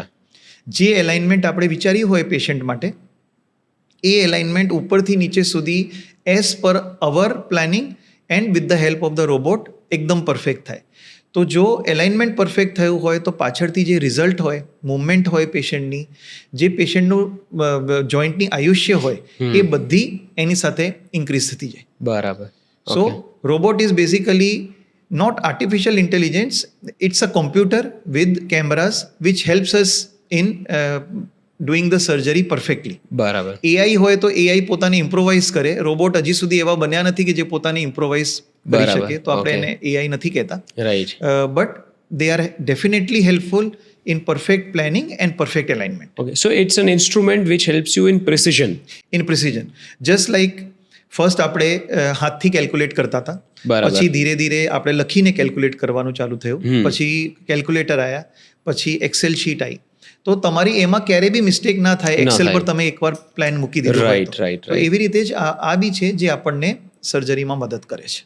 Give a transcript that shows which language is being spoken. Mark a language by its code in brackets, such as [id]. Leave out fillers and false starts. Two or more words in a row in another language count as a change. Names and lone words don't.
[gu] જે એલાઇનમેન્ટ આપણે વિચાર્યું હોય પેશન્ટ માટે, એ એલાઇનમેન્ટ ઉપરથી નીચે સુધી [en] as per our planning and with the help of the robot [gu] એકદમ પરફેક્ટ થાય. તો જો એલાઇનમેન્ટ પરફેક્ટ થયું હોય તો પાછળથી જે રિઝલ્ટ હોય, મુવમેન્ટ હોય પેશન્ટની, જે પેશન્ટનું જોઈન્ટની આયુષ્ય હોય, એ બધી એની સાથે ઇન્ક્રીઝ થતી જાય. બરાબર. [en] so robot is basically not artificial intelligence, it's a computer with cameras which helps us in doing the surgery perfectly. [gu] બરાબર. AI હોય તો AI પોતાને ઇમ્પ્રોવાઇઝ કરે. રોબોટ હજી સુધી એવા બન્યા નથી કે જે પોતાને ઇમ્પ્રોવાઇઝ કરી શકે, તો આપણે એને AI નથી કહેતા. [en] રાઈટ. બટ they are definitely helpful in perfect planning and perfect alignment. Okay, so it's an instrument which helps you in precision. In precision, just like [gu] ફર્સ્ટ આપણે હાથથી કેલ્ક્યુલેટ કરતા હતા, બરાબર. પછી ધીરે ધીરે આપણે લખીને કેલ્ક્યુલેટ કરવાનું ચાલુ થયું, પછી કેલ્ક્યુલેટર આવ્યા, પછી એક્સેલ શીટ આવી. તો તમારી એમાં ક્યારેય બી મિસ્ટેક ના થાય. એક્સેલ પર તમે એકવાર પ્લાન મૂકી દીધો હોય [en] Right, [gu] તો. [en] right, [gu] તો એવી રીતે જ આ બી છે જે આપણને સર્જરીમાં મદદ કરે છે.